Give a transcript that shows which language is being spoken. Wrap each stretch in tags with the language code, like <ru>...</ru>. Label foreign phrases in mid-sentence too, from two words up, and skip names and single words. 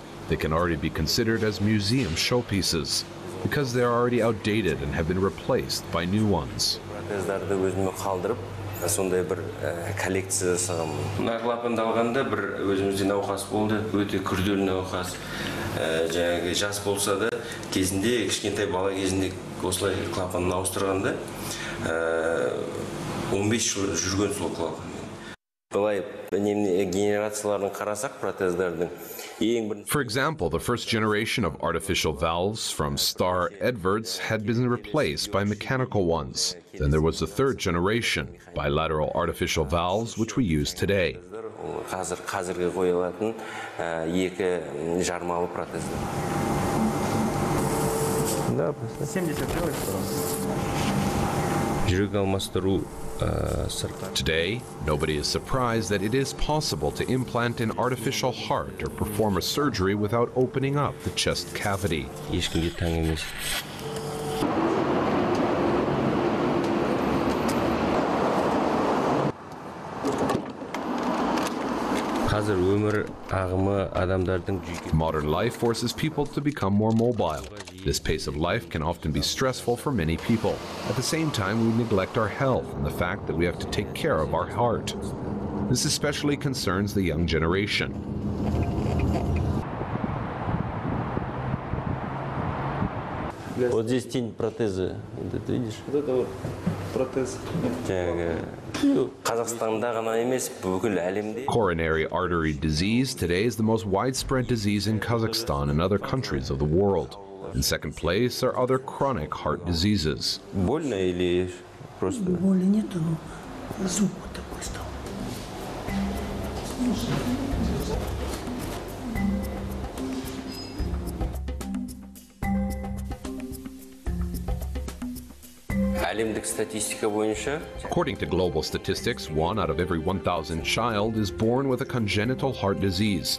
<en>They can already be considered as museum showpieces because they are already outdated and have been replaced by new ones.</en> <kk>Сондай бір коллекция жасағам. Мына клапанды алғанда бір өзімізде науқас болды, өте күрделі науқас. Жаңағы жас болса да, кезінде кішкентай бала кезінде осылай клапанын ауыстырғанда 15 жыл жүрген сол клапан. Былай генерацияларын қарасақ протездердің</kk> <en>For example, the first generation of artificial valves from Star Edwards had been replaced by mechanical ones. Then there was the third generation, bilateral artificial valves, which we use today.</en> <kk>Қазіргі қойылатын екі жармалы протездер. Жүрек алмастыру</kk> <en>Today, nobody is surprised that it is possible to implant an artificial heart or perform a surgery without opening up the chest cavity.</en> <kk>ешкімге таң емес. Қазір өмір ағымы адамдардың</kk> <en>Modern life forces people to become more mobile. This pace of life can often be stressful for many people. At the same time, we neglect our health and the fact that we have to take care of our heart. This especially concerns the young generation.</en> <ru>Вот здесь тень протеза. Это видишь? Вот это вот протез.</ru> <kk>Қазақстанда ғана емес, бүкіл әлемде.</kk> <en>Coronary artery disease today is the most widespread disease in Kazakhstan and other countries of the world. In second place are other chronic heart diseases.</en> <ru>Больно или просто? Боли нету, звук вот такой стал.</ru> <en>According to global statistics, 1 out of every 1,000 child is born with a congenital heart disease.</en>